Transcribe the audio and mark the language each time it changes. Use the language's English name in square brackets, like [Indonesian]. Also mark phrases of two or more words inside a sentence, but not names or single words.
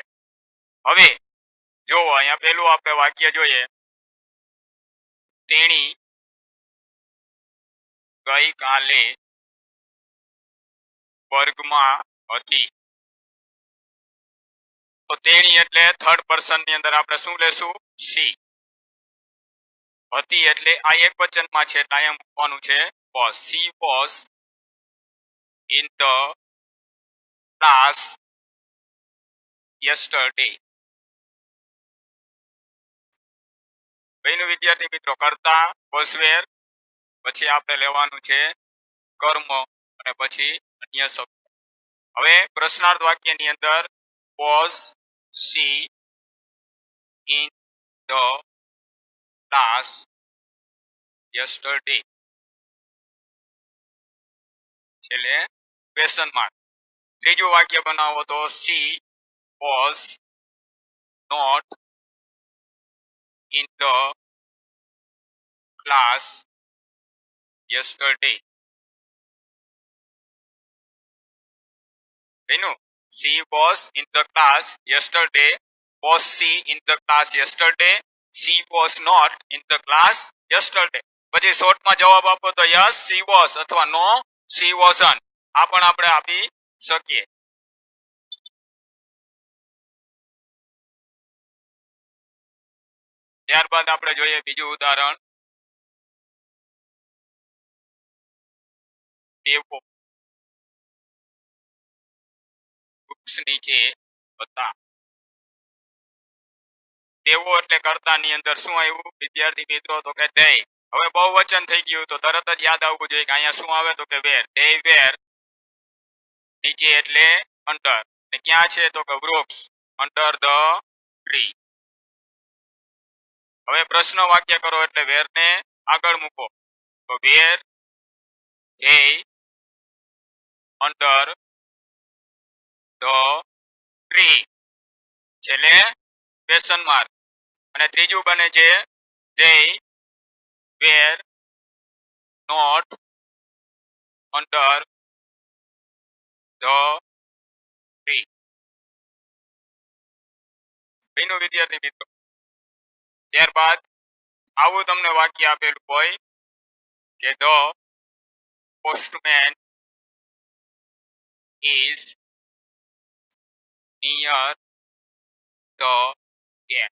[Gujarati] હવે જો અહીંયા પેલું આપણે વાક્ય જોઈએ, તેણી ગઈકાલે વર્ગમાં હતી. તો તેણી એટલે [English] third person [Gujarati] ની અંદર આપણે શું લેશું? સી. હતી એટલે આ એક વચનમાં છે એટલે અહીંયા મૂકવાનું છે was. [English] She was in the class yesterday. [Gujarati] વિદ્યાર્થી મિત્રો, કરતા [English] was where, [Gujarati] પછી આપણે લેવાનું છે કર્મ અને પછી અન્ય શબ્દ. હવે પ્રશ્નાર્થ વાક્યની અંદર [English] was she in the class yesterday, [Gujarati] છેલ્લે [English] question mark. [Gujarati] ત્રીજું વાક્ય બનાવો તો [English] she was not in the class yesterday. She was in the class yesterday. Was she in the class yesterday? She was not in the class yesterday. [Gujarati] પછી શોર્ટમાં જવાબ આપો તો [English] yes she was [Gujarati] અથવા [English] no she wasn't. [Gujarati] આ પણ આપણે આપી શકીએ. ત્યારબાદ આપણે જોઈએ બીજું ઉદાહરણ. દેવો વૃક્ષ નીચે હતા. દેવો એટલે કર્તાની અંદર શું આવ્યું વિદ્યાર્થી મિત્રો? તો કે they. હવે બહુવચન થઈ ગયું તો તરત જ યાદ આવવું જોઈએ કે અહીંયા શું આવે તો કે where. [English] they were. [Gujarati] નીચે એટલે under. ને ક્યાં છે તો કે વૃક્ષ, [English] under the tree. [Gujarati] હવે પ્રશ્ન વાક્ય કરો એટલે વેર ને આગળ મૂકો તો [English] were they under the tree, [Gujarati] છેલ્લે [English] question mark. [Gujarati] અને ત્રીજું બને છે [English] they were not under the tree. [Gujarati] એનું વિદ્યાર્થી મિત્રો, ત્યારબાદ આવું તમને વાક્ય આપેલું હોય કે [English] the postman is near the gate.